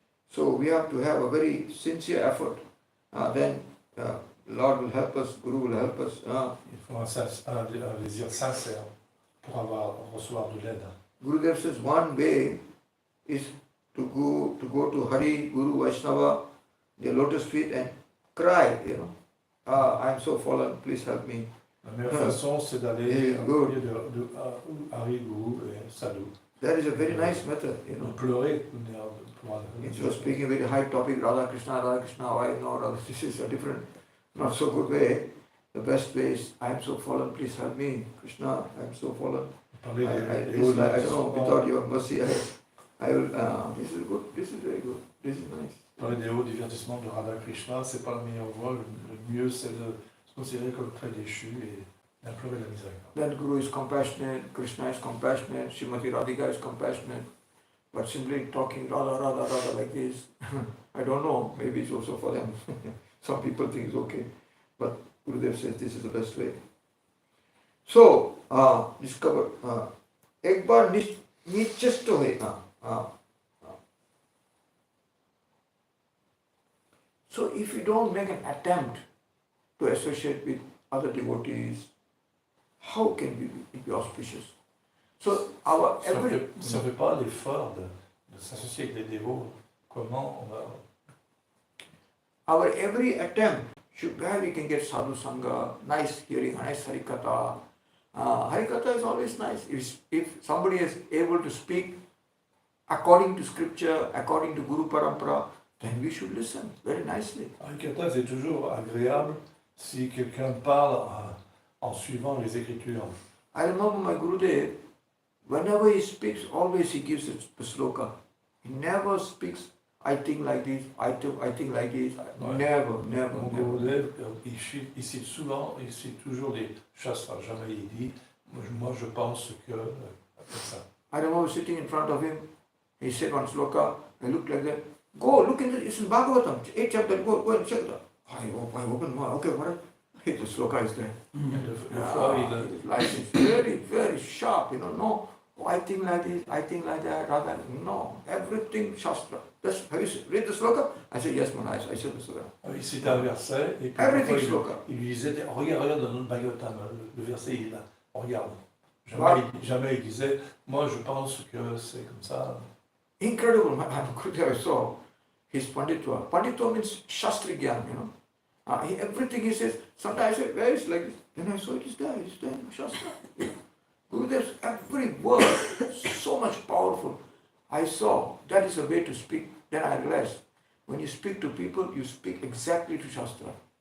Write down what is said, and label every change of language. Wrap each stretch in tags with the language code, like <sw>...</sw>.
<en>So we have to have a very sincere effort. Then Lord will help us, Guru will help us.</en> <fr>Il faut un désir sincère pour recevoir de l'aide.</fr> <en>Gurudev says one way is to go to Hari, Guru, Vaishnava, their lotus feet and cry, I am so fallen, please help me.</en> <fr>La meilleure façon, c'est d'aller au milieu de Hari, Guru et Sadhu.</fr> <en>That is a very nice method,</en> <fr>Pleurer</fr> <en>Instead of speaking a very high topic, Radha Krishna, why not? This is a different, not so good way. The best way is, I am so fallen, please help me. Krishna, I am so fallen. I don't know, without your mercy, I will, this is good, this is very good, this is nice.</en> <fr>Parler des hauts divertissements de Radha Krishna, c'est pas la meilleure voie. Le mieux, c'est de se considérer comme très déchu et d'implorer la miséricorde.</fr> <en>Then Guru is compassionate, Krishna is compassionate, Srimati Radhika is compassionate. But simply talking Radha, Radha, Radha like this, I don't know, maybe it's also for them. Some people think it's okay. But Gurudev says this is the best way. So, discover,</en> <hi>एक बार निश्चित है.</hi> <en>So if you don't make an attempt to associate with other devotees, how can we be auspicious? So our every...</en> <fr>Si on ne fait pas l'effort de s'associer avec les dévots, comment on va...</fr> <en>Our every attempt should where we can get sadhu sangha, nice hearing, nice harikatha. Harikatha is always nice. If somebody is able to speak according to scripture, according to Guru Parampara, then we should listen very nicely.</en> <fr>Harikatha, c'est toujours agréable si quelqu'un parle en suivant les Écritures.</fr> <en>I remember my Gurudev, whenever he speaks, always he gives a sloka. He never speaks, I think like this, I think like this. Never.</en> <fr>Mon Gurudev, il cite souvent, il cite toujours des shastras. Jamais il dit, moi je pense que, comme ça.</fr> <en>I remember sitting in front of him, he said one sloka, I looked like that. Go, look in it's in Bhagavatam, 8th chapter, go and check that. I open my, okay, what? The sloka is there. His life is very, very sharp, no. Oh, I think like this, I think like that, rather, no. Everything Shastra. Have you read the sloka? I said, yes, Maharaj, I said the sloka.</en> <fr>Il citait un verset, et puis</fr> <en>everything sloka.</en> <fr>Il lui disait, regarde dans notre Bhagavatam, le verset il est là, regarde. Jamais il disait, moi je pense que c'est comme ça.</fr> <en>Incredible, man. I saw his Panditwa. Panditwa means Shastri Gyan, you know. Everything he says, sometimes I say, where is like this? Then I saw it is there in Shastra. Gurudev's every word so much powerful. I saw that is a way to speak. Then I realized when you speak to people, you speak exactly to Shastra.</en>